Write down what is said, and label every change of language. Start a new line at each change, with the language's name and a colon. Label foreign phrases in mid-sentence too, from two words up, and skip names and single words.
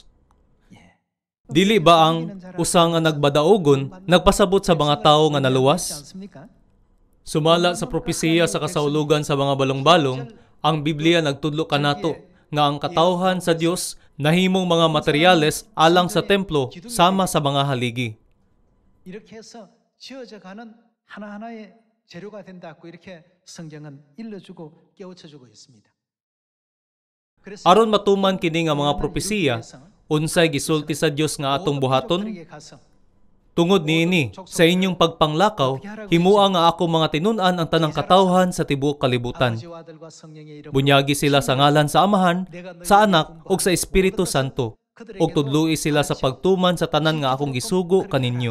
Cebuano: Dili ba ang usa nga nagbadaogon nagpasabot sa mga tawo nga naluwas? Sumala sa propesiya sa kasaulugan sa mga balong-balong, ang Biblia nagtudlo kanato nga ang katawhan sa Dios nahimong mga materyales alang sa templo sama sa mga haligi.
Korean: 이렇게 해서 지어져 가는 하나하나의 재료가 된다고 이렇게 성경은 일러주고 깨우쳐주고 있습니다. 그래서
Cebuano: Aron matuman kini nga mga propesiya, unsay gisulti sa Dios nga atong buhaton? Tungod niini, sa inyong pagpanglakaw, himua nga ako mga tinun-an ang tanang katawhan sa tibuok kalibutan. Bunyagi sila sa ngalan sa Amahan, sa Anak, ug sa Espiritu Santo, ug tudloi sila sa pagtuman sa tanan nga akong gisugo kaninyo.